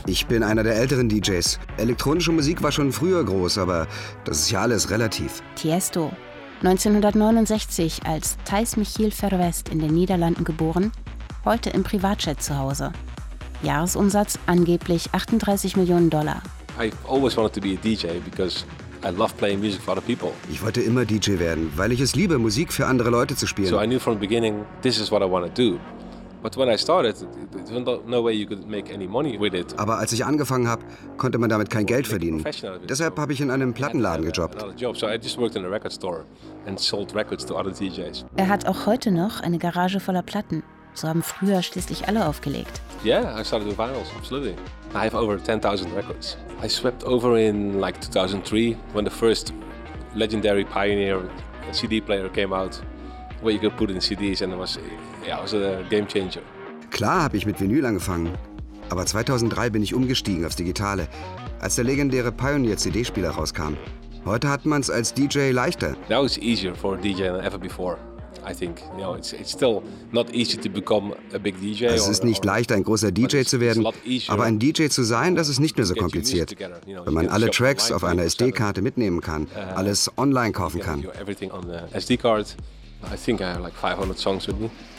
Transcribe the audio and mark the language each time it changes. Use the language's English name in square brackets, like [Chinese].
[German] Ich bin einer der älteren DJs. Elektronische Musik war schon früher groß, aber das ist ja alles relativ. Tiesto. 1969 als Thijs Michiel Verwest in den Niederlanden geboren, heute im Privatjet zu Hause. Jahresumsatz angeblich 38 Millionen Dollar. [English] I've always wanted to be a DJ because I love playing music for other people. [German] Ich wollte immer DJ werden, weil ich es liebe, Musik für andere Leute zu spielen. [English] So I knew from the beginning, this is what I want to do. But when I started, there's no way you could make any money with it. [German] Aber als ich angefangen habe, konnte man damit kein Geld verdienen. Deshalb habe ich in einem Plattenladen gejobbt. [English] So I just worked in a record store and sold records to other DJs. [German] Er hat auch heute noch eine Garage voller Platten. So haben früher schließlich alle aufgelegt. [English] Yeah, I started with vinyls, absolutely. I have over 10,000 records. I swept over in like 2003, when the first legendary pioneer CD player came out, where you could put in CDs, and it was a game changer. [German] Klar habe ich mit Vinyl angefangen, aber 2003 bin ich umgestiegen aufs Digitale, als der legendäre Pioneer CD-Spieler rauskam. Heute hat man es als DJ leichter. [English] Now it's easier for a DJ than ever before. I think, you know, it's still not easy to become a big DJ. [German] Es ist nicht leicht, ein großer DJ zu werden, aber ein DJ zu sein, das ist nicht mehr so kompliziert, wenn man alle Tracks auf einer SD-Karte mitnehmen kann, alles online kaufen kann. [English] Everything on the SD card. I think I have like 500 songs with me.